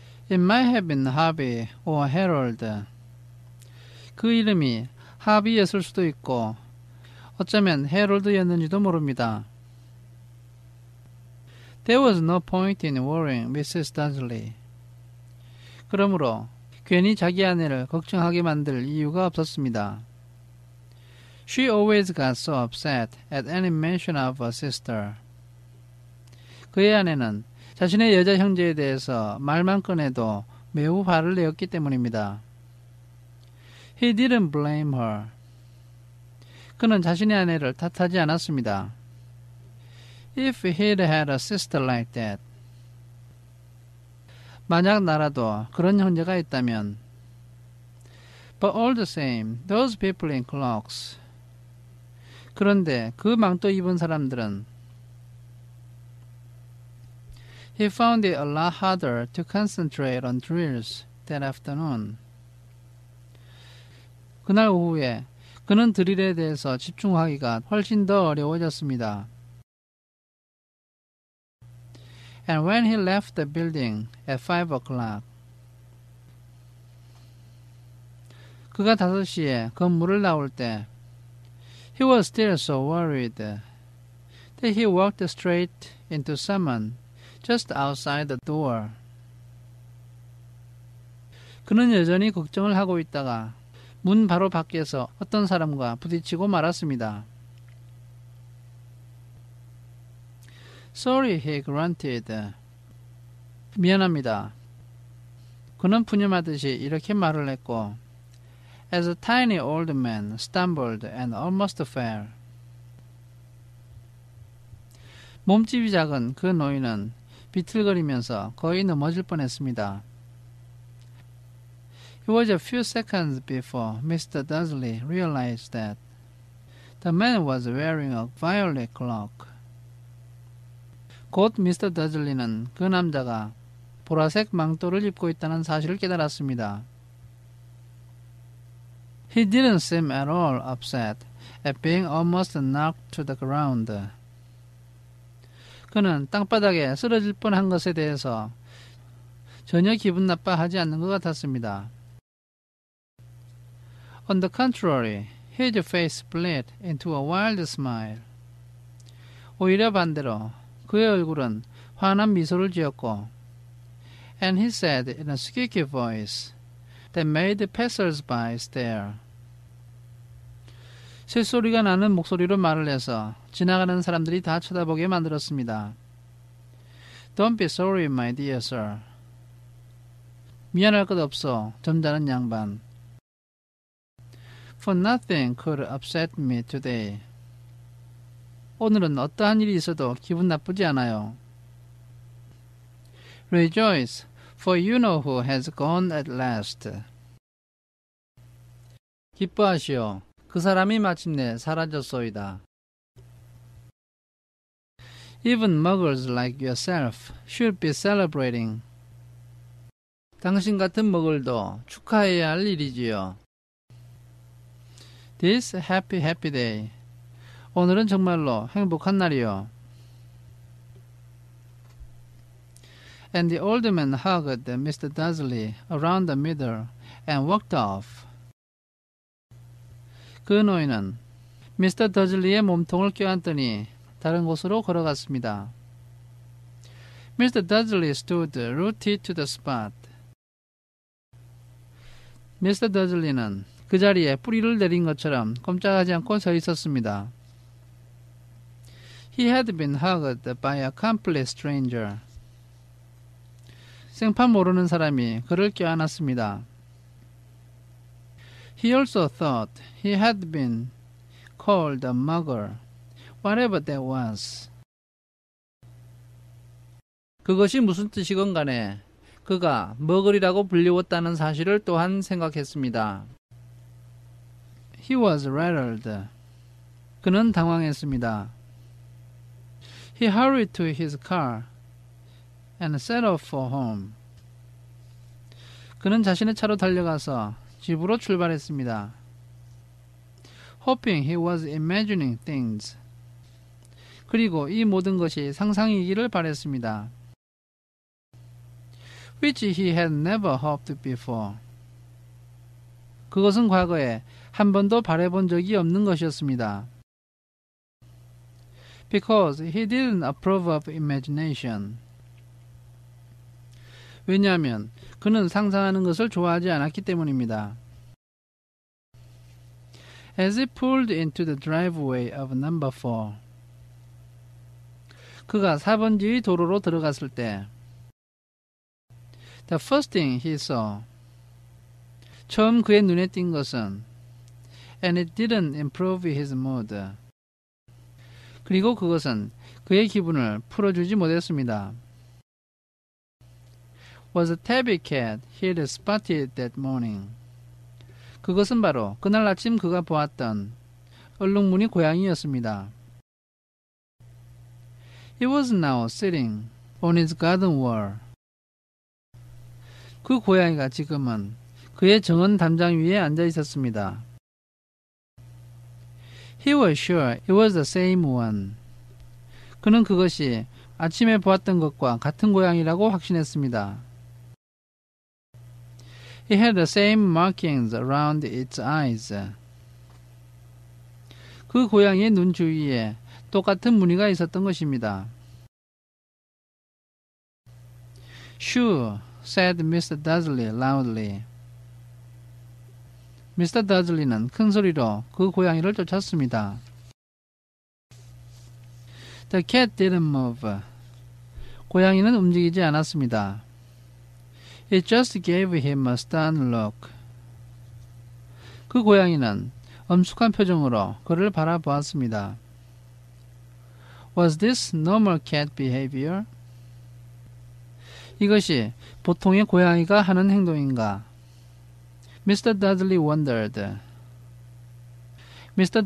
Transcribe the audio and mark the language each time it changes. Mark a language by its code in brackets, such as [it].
[en] It might have been Harvey or Harold. [ko] 그 이름이 하비였을 수도 있고 어쩌면 해롤드였는지도 모릅니다. [en] There was no point in worrying Mrs. Dudley. [ko] 그러므로 괜히 자기 아내를 걱정하게 만들 이유가 없었습니다. [en] She always got so upset at any mention of her sister. [ko] 그의 아내는 자신의 여자 형제에 대해서 말만 꺼내도 매우 화를 내었기 때문입니다. [en] He didn't blame her. [ko] 그는 자신의 아내를 탓하지 않았습니다. [en] If he'd had a sister like that. [ko] 만약 나라도 그런 형제가 있다면. [en] But all the same, those people in cloaks. [ko] 그런데 그 망토 입은 사람들은 [en] He found it a lot harder to concentrate on drills that afternoon. [ko] 그날 오후에 그는 드릴에 대해서 집중하기가 훨씬 더 어려워졌습니다. [en] And when he left the building at 5 o'clock, [ko] 그가 5시에 건물을 나올 때 [en] He was still so worried that he walked straight into someone just outside the door. [ko] 그는 여전히 걱정을 하고 있다가 문 바로 밖에서 어떤 사람과 부딪히고 말았습니다. [en] Sorry, he grunted. [ko] 미안합니다. 그는 푸념하듯이 이렇게 말을 했고 [en] As a tiny old man stumbled and almost fell. [ko] 몸집이 작은 그 노인은 비틀거리면서 거의 넘어질 뻔했습니다. [en] It was a few seconds before Mr. Dudley realized that the man was wearing a violet cloak. [ko] 곧 미스터 더즐리는 그 남자가 보라색 망토를 입고 있다는 사실을 깨달았습니다. [en] He didn't seem at all upset at being almost knocked to the ground. [ko] 그는 땅바닥에 쓰러질 뻔한 것에 대해서 전혀 기분 나빠하지 않는 것 같았습니다. [en] On the contrary, his face split into a wild smile. [ko] 오히려 반대로 그의 얼굴은 환한 미소를 지었고 [en] And he said in a squeaky voice that made the passers-by stare. [ko] 쇳소리가 나는 목소리로 말을 해서 지나가는 사람들이 다 쳐다보게 만들었습니다. [en] Don't be sorry, my dear sir. [ko] 미안할 것 없어, 점잖은 양반. [en] For nothing could upset me today. [ko] 오늘은 어떠한 일이 있어도 기분 나쁘지 않아요. [en] Rejoice, for you know who has gone at last. [ko] 기뻐하시오. 그 사람이 마침내 사라졌소이다. [en] Even muggles like yourself should be celebrating. [ko] 당신 같은 머글도 축하해야 할 일이지요. [en] This happy happy day. [ko] 오늘은 정말로 행복한 날이요. [en] And the old man hugged Mr. Dudley around the middle and walked off. [ko] 그 노인은 미스터 더즐리의 몸통을 껴안더니 다른 곳으로 걸어갔습니다. [en] Mr. Dudley stood rooted to the spot. [ko] 미스터 더즐리는 그 자리에 뿌리를 내린 것처럼 꼼짝하지 않고 서 있었습니다. [en] He had been hugged by a complete stranger. [ko] 생판 모르는 사람이 그를 껴안았습니다. [en] He also thought he had been called a mugger, whatever that was. [ko] 그것이 무슨 뜻이건 간에 그가 머글이라고 불리웠다는 사실을 또한 생각했습니다. [en] He was rattled. [ko] 그는 당황했습니다. [en] He hurried to his car and set off for home. [ko] 그는 자신의 차로 달려가서 집으로 출발했습니다. [en] Hoping he was imagining things. [ko] 그리고 이 모든 것이 상상이기를 바랬습니다. [en] which he had never hoped before. [ko] 그것은 과거에 한 번도 바라본 적이 없는 것이었습니다. [en] Because he didn't approve of imagination. [ko] 왜냐하면 그는 상상하는 것을 좋아하지 않았기 때문입니다. [en] As he pulled into the driveway of number 4. [ko] 그가 4번지의 도로로 들어갔을 때 [en] The first thing he saw. [ko] 처음 그의 눈에 띈 것은 [en] And it didn't improve his mood. [ko] 그리고 그것은 그의 기분을 풀어주지 못했습니다. [en] Was a tabby cat he had spotted that morning. [ko] 그것은 바로 그날 아침 그가 보았던 얼룩무늬 고양이였습니다. [en] He was now sitting on his garden wall. [ko] 그 고양이가 지금은 그의 정원 담장 위에 앉아 있었습니다. [en] He was sure it was the same one. [ko] 그는 그것이 아침에 보았던 것과 같은 고양이라고 확신했습니다. [en] It had the same markings around its eyes. [ko] 그 고양이의 눈 주위에 똑같은 무늬가 있었던 것입니다. [en] Sure, said Mr. Dudley loudly. Mr. [ko] Dudley는 큰 소리로 그 고양이를 쫓았습니다. [en] The cat didn't move. [ko] 고양이는 움직이지 않았습니다. [en] It just gave him a stern look. [ko] 그 고양이는 엄숙한 표정으로 그를 바라보았습니다. [en] Was this normal cat behavior? [ko] 이것이 보통의 고양이가 하는 행동인가? [en] Mr. Dudley wondered. Mr.